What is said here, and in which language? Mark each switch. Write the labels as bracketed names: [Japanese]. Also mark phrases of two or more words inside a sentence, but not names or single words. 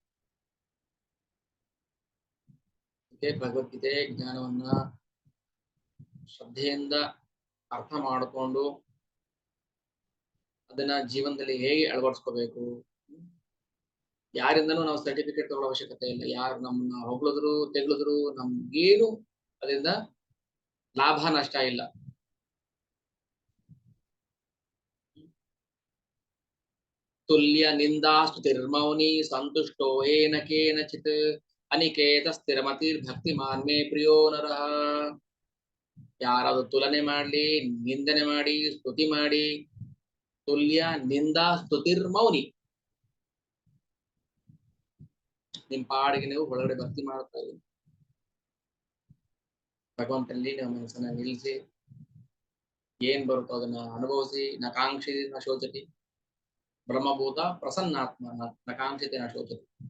[Kannada] ಭಗವದ್ಗೀತೆ ಜ್ಞಾನವನ್ನ ಶ್ರದ್ಧೆಯಿಂದ ಅರ್ಥ ಮಾಡಿಕೊಂಡು ಅದನ್ನ ಜೀವನದಲ್ಲಿ ಹೇಗೆ ಅಳವಡಿಸ್ಕೋಬೇಕು. ಯಾರಿಂದನೂ ನಾವು ಸರ್ಟಿಫಿಕೇಟ್ ತಗೊಳ್ಳೋ ಅವಶ್ಯಕತೆ ಇಲ್ಲ. ಯಾರು ನಮ್ಮನ್ನ ಹೊಗಳಿದ್ರು ತೆಗಳಿದ್ರು ನಮ್ಗೇನು ಅದರಿಂದ ಲಾಭ ನಷ್ಟ ಇಲ್ಲ. [Sanskrit] ತುಲ್ಯ ನಿಂದಾಸ್ತುತಿರ್ಮೌನಿ ಸಂತುಷ್ಟೋ ಏನ ಕೇನಚಿತ್ ಅನಿಕೇತ ಸ್ಥಿರಮತಿರ್ ಭಕ್ತಿಮಾನ್ ಮೇ ಪ್ರಿಯೋ ನರಃ. [Kannada] ಯಾರಾದ್ರೂ ತುಲನೆ ಮಾಡ್ಲಿ, ನಿಂದನೆ ಮಾಡಿ, ಸ್ತುತಿ ಮಾಡಿ, [Sanskrit] ತುಲ್ಯ ನಿಂದಾ ಸ್ತುತಿರ್ಮೌನಿ, [Kannada] ನಿಮ್ ಪಾಡಿಗೆ ನೀವು ಒಳಗಡೆ ಭಕ್ತಿ ಮಾಡ್ತಾ ಇದ್ದೀವಿ. ಭಗವಂತನಲ್ಲಿ ನಿಮ್ಮ ಮನಸ್ಸನ್ನ ನಿಲ್ಲಿಸಿ ಏನ್ ಬರುತ್ತೋ ಅದನ್ನ ಅನುಭವಿಸಿ. [Sanskrit] ನಕಾಂಕ್ಷಿ ನ ಶೋಚತಿ ಬ್ರಹ್ಮಭೂತ ಪ್ರಸನ್ನಾತ್ಮ ನಕಾಂಕ್ಷಿತೆ ನ ಶೋಚತಿ.